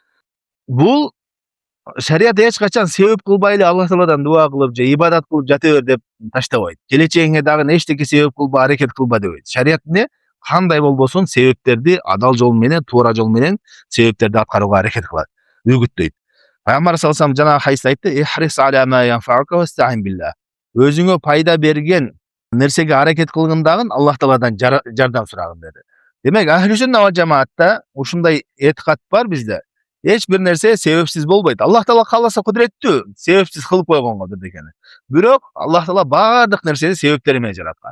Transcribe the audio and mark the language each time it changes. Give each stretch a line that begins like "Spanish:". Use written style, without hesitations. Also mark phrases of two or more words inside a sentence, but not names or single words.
Kyrgyz: Бул шарият эч качан себеп кылбай эле Аллах Тааладан дуа кылып же ибадат кылып жата бер деп таштабайт. Келечегиңе дагы эчтеке себеп кылба, аракет кылба дебейт. Шарият кандай болбосун себептерди адал жол менен, туура жол менен себептерди аткарууга аракет кылат, үгүттөйт. Пайгамбар
Arabic: صلى الله عليه
Kyrgyz: жана хадисте айтты:
Arabic: "احرص على ما ينفعك واستعن بالله."
Kyrgyz: Өзүңө пайда берген нерсеге аракет кылгындагы Аллах Тааладан жардам сурагын деди. Демек,
Arabic: أهل السنة والجماعة
Kyrgyz: ушундай этикат бар бизде. Эч бир нерсе себепсиз болбойт. Аллах Таала кааласа кудуреттүү, себепсиз кылып койгонго бирдекени. Бирок Аллах Таала баардык нерсени себептери менен жараткан.